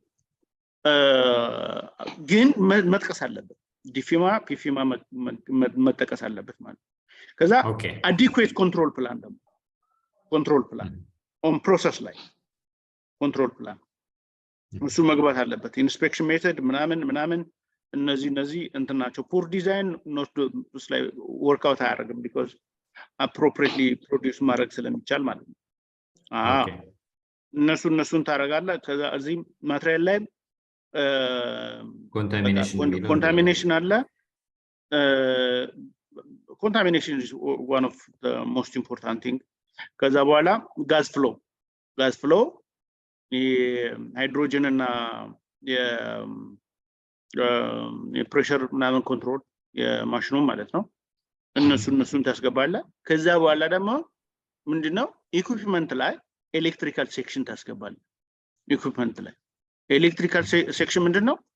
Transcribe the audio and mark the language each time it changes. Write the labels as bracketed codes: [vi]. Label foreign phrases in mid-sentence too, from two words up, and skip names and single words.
[am] ግን መጥቀስ አለበት ዲፊማ ፒፊማ መጠቀስ አለበት ማለት ከዛ [en] adequate control plan [am] ደግሞ [en] control plan on process [am] ላይ [en] control plan [am] እሱ መግባት አለበት [en] inspection method [am] ምናምን እነዚህ እንትናቸው [en] poor design not [am] ላይ [en] work out [am] አያደርግም [en] because appropriately produce [am] ማድረግ ስለሚቻል ማለት ነው እነሱን ታረጋለህ ከዛ እዚህ ማቴሪያል ላይ [en] contamination አለ contamination is one of the most important thing [am] ከዛ በኋላ [en] gas flow ሃይድሮጅን እና [am] የፕሬሸር ምናምን ኮንትሮል የማሽኑ ማለት ነው እነሱን ታስገባለህ ከዛ በኋላ ደግሞ ምንድነው ኢኩዊፕመንት ላይ [en] electrical section [am] ታስገባለህ ኢኩዊፕመንት ላይ [en] electrical section [am] ምንድነው